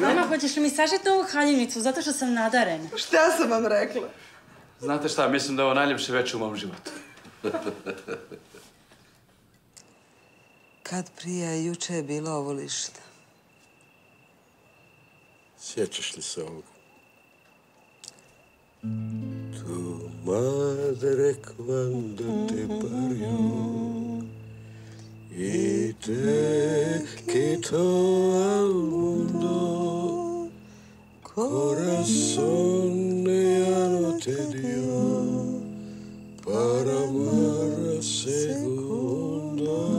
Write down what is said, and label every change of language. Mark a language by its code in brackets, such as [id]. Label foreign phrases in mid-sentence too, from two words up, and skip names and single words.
[bs] Mama, hoćeš li mi sažeti ovu haljinicu zato što sam nadarena? Šta sam vam rekla? Znate šta, mislim da je ovo najljepše večer u mom životu. Kad prije, juče je bilo ovo lišta. Sjećaš li se ovoga? [lad] Tu madre quando te parió y te quitó al mundo, corazón ya no te dio para amar segundo,